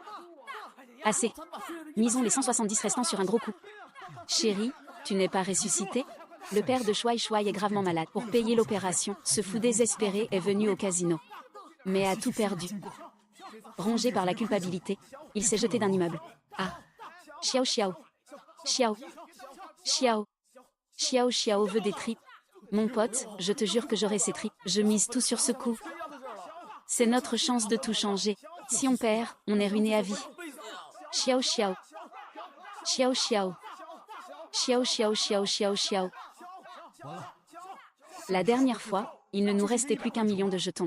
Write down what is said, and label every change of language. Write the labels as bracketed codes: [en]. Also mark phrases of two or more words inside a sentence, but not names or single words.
[fr] Assez. Misons les 170 restants sur un gros coup. Chérie, tu n'es pas ressuscité? Le père de Shuai Shuai est gravement malade. Pour payer l'opération, ce fou désespéré est venu au casino. Mais a tout perdu. Rongé par la culpabilité, il s'est jeté d'un immeuble. Ah. Xiao Xiao. Xiao. Xiao. Xiao Xiao veut des tripes. Mon pote, je te jure que j'aurai ces tripes. Je mise tout sur ce coup. C'est notre chance de tout changer. Si on perd, on est ruiné à vie. Xiao Xiao. Xiao Xiao. Xiao Xiao Xiao Xiao Xiao. La dernière fois, il ne nous restait plus qu'1 million de jetons.